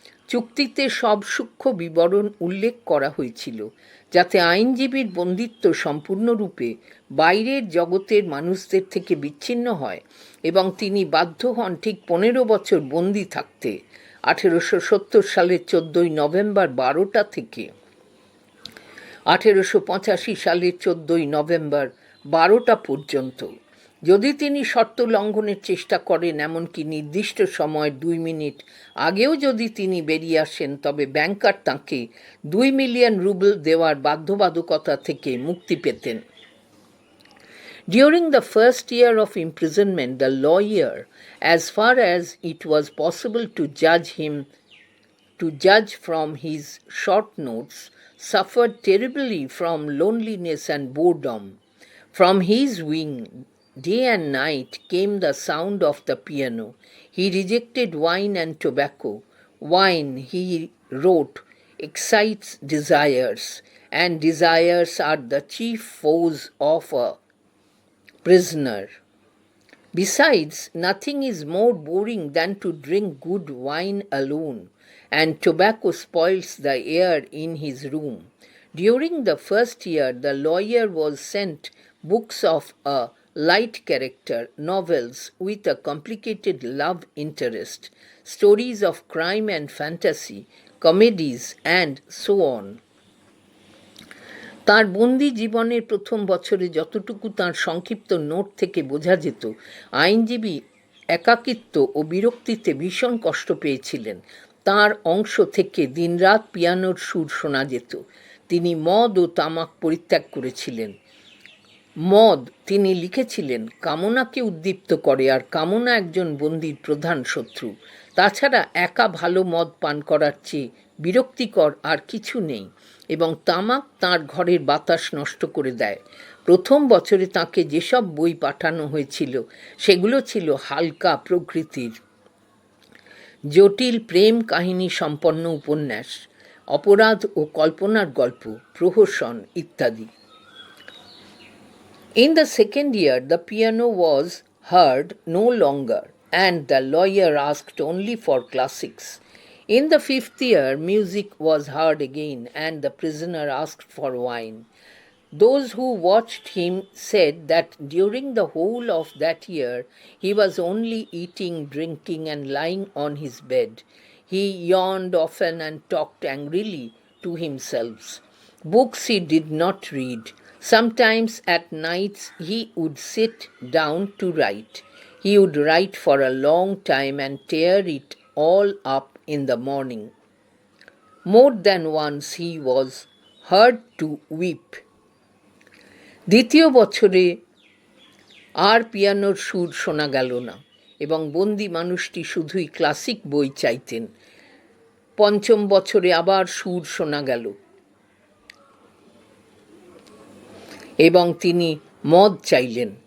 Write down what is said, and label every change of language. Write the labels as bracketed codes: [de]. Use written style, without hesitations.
[bn] চুক্তিতে সব সূক্ষ্ম বিবরণ উল্লেখ করা হয়েছিল, যাতে আইনজীবীর বন্দিত্ব সম্পূর্ণরূপে বাইরের জগতের মানুষদের থেকে বিচ্ছিন্ন হয় এবং তিনি বাধ্য হন ঠিক 15 বছর বন্দি থাকতে, 1870 সালের 14 নভেম্বর 12টা থেকে 1885 সালের 14 নভেম্বর 12টা পর্যন্ত। যদি তিনি শর্ত লঙ্ঘনের চেষ্টা করেন, এমনকি নির্দিষ্ট সময়ের 2 মিনিট আগেও যদি তিনি বেরিয়ে আসেন, তবে ব্যাংকার তাঁকে 2 মিলিয়ন রুবেল দেওয়ার বাধ্যবাধকতা থেকে মুক্তি পেতেন। [en] During the first year of imprisonment, the lawyer, as far as it was possible to judge from his short notes, suffered terribly from loneliness and boredom. From his wing, day and night came the sound of the piano. He rejected wine and tobacco. Wine, he wrote, excites desires, and desires are the chief foes of a prisoner. Besides, nothing is more boring than to drink good wine alone, and tobacco spoils the air in his room. During the first year, the lawyer was sent books of a light character, novels with a complicated love interest, stories of crime and fantasy, comedies, and so on. [bn] তার বন্দি জীবনের প্রথম বছরে যতটুকু তার সংক্ষিপ্ত note থেকে বোঝা যেত, আইনজীবী একাকিত্ব ও বিরক্তিতে ভীষণ কষ্ট পেয়েছিলেন। তার অংশ থেকে দিনরাত পিয়ানোর সুর শোনা যেত। তিনি মদ ও তামাক পরিত্যাগ করেছিলেন। মদ, তিনি লিখেছিলেন, কামনাকে উদ্দীপ্ত করে, আর কামনা একজন বন্দীর প্রধান শত্রু। তাছাড়া একা ভালো মদ পান করার চেয়ে বিরক্তিকর আর কিছু নেই, এবং তামাক তাঁর ঘরের বাতাস নষ্ট করে দেয়। প্রথম বছরে তাঁকে যেসব বই পাঠানো হয়েছিল সেগুলো ছিল হালকা প্রকৃতির, জটিল প্রেম কাহিনী সম্পন্ন উপন্যাস, অপরাধ ও কল্পনার গল্প, প্রহসন ইত্যাদি। [en] In the second year, the piano was heard no longer, and the lawyer asked only for classics. In the fifth year, music was heard again, and the prisoner asked for wine. Those who watched him said that during the whole of that year, he was only eating, drinking, and lying on his bed. He yawned often and talked angrily to himself. Books he did not read. Sometimes at nights he would sit down to write. He would write for a long time and tear it all up in the morning. More than once he was heard to weep. [bn] দ্বিতীয় বছরে আর পিয়ানোর সুর শোনা গেল না, এবং বন্দি মানুষটি শুধুই ক্লাসিক বই চাইতেন। পঞ্চম বছরে আবার সুর শোনা গেল, এবং তিনি মদ চাইলেন।